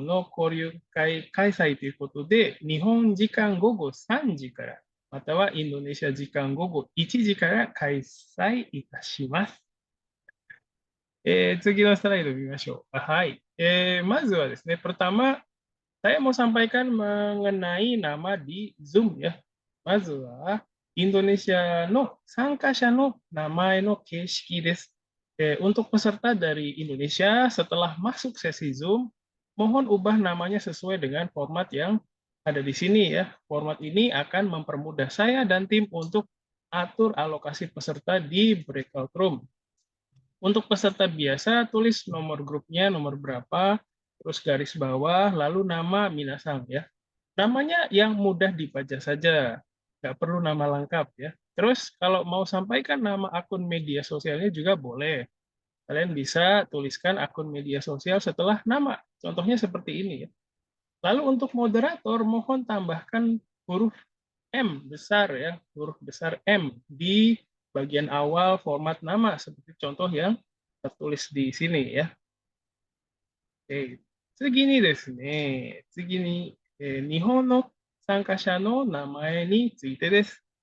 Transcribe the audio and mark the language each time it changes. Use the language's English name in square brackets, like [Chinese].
[Japanese] 今回は、ね、断食期間の交流会開催ということで、日本時間午後3時から、またはインドネシア時間午後1時から開催いたします。次のスライドを見ましょう。はい。まずはですね、 [Indonesian] pertama, saya mau sampaikan mengenai nama di Zoom ya. [Japanese] まずは、インドネシアの参加者の名前の形式です。 [Indonesian] untuk peserta dari Indonesia, setelah masuk sesi Zoom, mohon ubah namanya sesuai dengan format yang ada di sini ya. Format ini akan mempermudah saya dan tim untuk atur alokasi peserta di breakout room. Untuk peserta biasa, tulis nomor grupnya, nomor berapa, terus garis bawah, lalu nama Minasang ya. Namanya yang mudah dibaca saja, nggak perlu nama lengkap ya. Terus kalau mau sampaikan nama akun media sosialnya juga boleh. Kalian bisa tuliskan akun media sosial setelah nama. Contohnya seperti ini ya. Lalu untuk moderator, mohon tambahkan huruf M besar ya, huruf besar M di bagian awal format nama seperti contoh yang tertulis di sini ya. [Japanese] Oke, 次にですね、日本の参加者の名前についてです。